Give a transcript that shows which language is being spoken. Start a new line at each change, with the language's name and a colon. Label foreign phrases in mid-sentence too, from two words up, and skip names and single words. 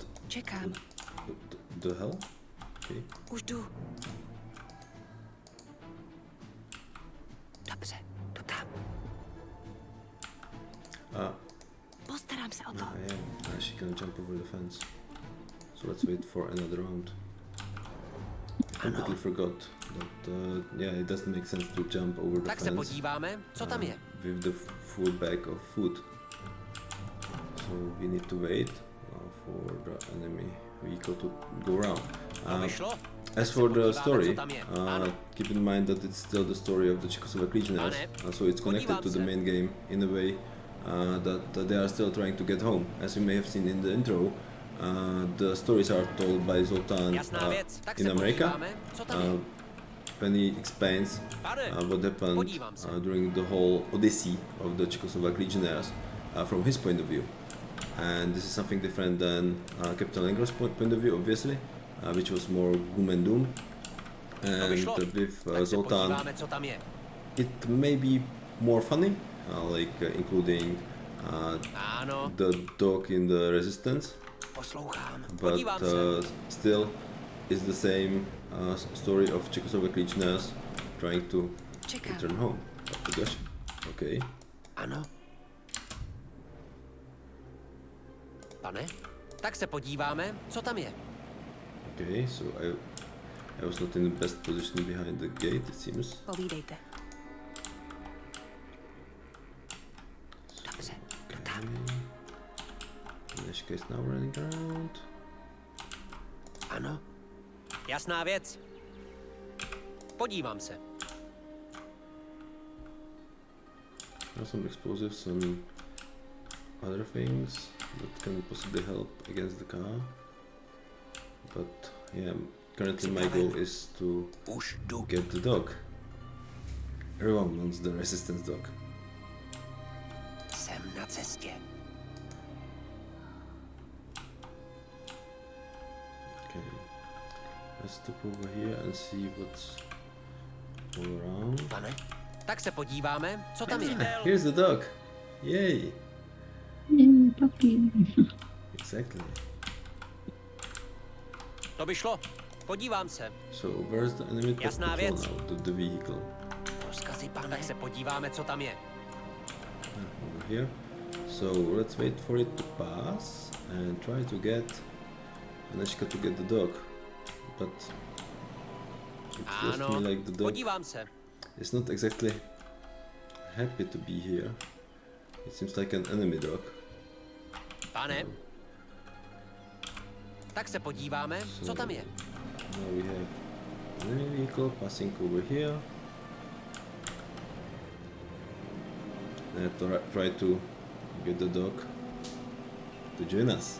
Czech: Čekám.
English: the hell. Okay.
Czech: Už jdu. Dobře, jdu tam. Postarám se o to.
English: Yeah, she can jump over the fence. So let's wait for another round. I completely forgot that. Yeah, it doesn't make sense to jump over the
Czech: Tak se
English: fence
Czech: podíváme, co tam je.
English: with the full bag of food. So we need to wait for the enemy vehicle to go around.
Czech: To vyšlo?
English: As for the
Czech: podíváme,
English: story,
Czech: co tam je. Ano.
English: keep in mind that it's still the story of the Czechoslovak Legionaries,
Czech: Pane,
English: so it's connected
Czech: podívám
English: to the
Czech: se.
English: main game in a way that they are still trying to get home. As you may have seen in the intro, the stories are told by Zoltan
Czech: Jasná věc, tak
English: in
Czech: se
English: America,
Czech: podíváme, co tam je.
English: when he explains
Czech: Pane,
English: what happened
Czech: podívám se.
English: during the whole odyssey of the Czechoslovak Legionaries from his point of view. And this is something different than Captain Lengro's point of view, obviously, which was more gloom and doom.
Czech: To
English: And
Czech: vyšlo?
English: with
Czech: Tak se
English: Zoltan,
Czech: podíváme, co tam je.
English: it may be more funny, including
Czech: Ano,
English: the dog in the resistance,
Czech: Poslouchám.
English: but
Czech: Podívám se.
English: still is the same story of Czechoslovak Legionnaires trying to
Czech: Čekám.
English: return home. Oh gosh. Okay.
Czech: Ano, pane, tak se podíváme, co tam je.
English: Okay, so I was not in the best position behind the gate, it seems.
Czech: Povídejte. Dobře, jdu tam.
English: Leška is now running around.
Czech: ano, Jasná věc. Podívám se.
English: There are some explosives and other things that can possibly help against the car. But yeah, currently my goal is to
Czech: už jdu.
English: get the dog. Everyone wants the resistance dog.
Czech: Jsem na cestě.
English: Okay, let's stop over here and see what's all around.
Czech: Pane, Tak se podíváme, co tam je.
English: Ah, here's the dog! Yay! Yay, puppy. Exactly.
Czech: To by šlo. Podívám se.
English: So where's the enemy
Czech: Jasná
English: patrol
Czech: věc.
English: now? The vehicle.
Czech: rozkazy, pane. Tak se podíváme, co tam je.
English: Over here. So let's wait for it to pass and try to get Aneška to get the dog. But it feels to
Czech: Ano,
English: me like the dog
Czech: podívám se.
English: is not exactly happy to be here. It seems like an enemy dog.
Czech: Pane, tak se podíváme, co tam je.
English: Now we have an enemy vehicle passing over here. I have to try to get the dog to join us.